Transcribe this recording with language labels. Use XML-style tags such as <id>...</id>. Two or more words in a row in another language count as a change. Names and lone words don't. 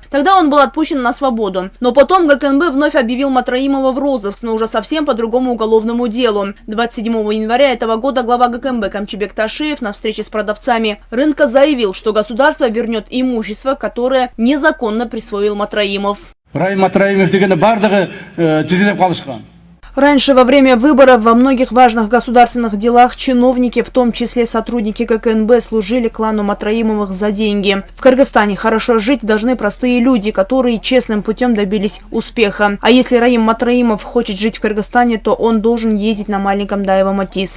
<ru>Тогда он был отпущен на свободу. Но потом ГКНБ вновь объявил Матраимова в розыск, но уже совсем по другому уголовному делу. 27 января этого года глава ГКНБ Камчибек Ташиев на встрече с продавцами рынка заявил, что государство вернет имущество, которое незаконно присвоил Матраимов.</ru> <ky>Раим Матраимов дегенде бардыгы тизилеп калышкан.</ky> <ru>Раньше во время выборов во многих важных государственных делах чиновники, в том числе сотрудники ГКНБ, служили клану Матраимовых за деньги. В Кыргызстане хорошо жить должны простые люди, которые честным путем добились успеха. А если Раим Матраимов хочет жить в Кыргызстане, то он должен ездить на маленьком Daewoo Matiz.</ru>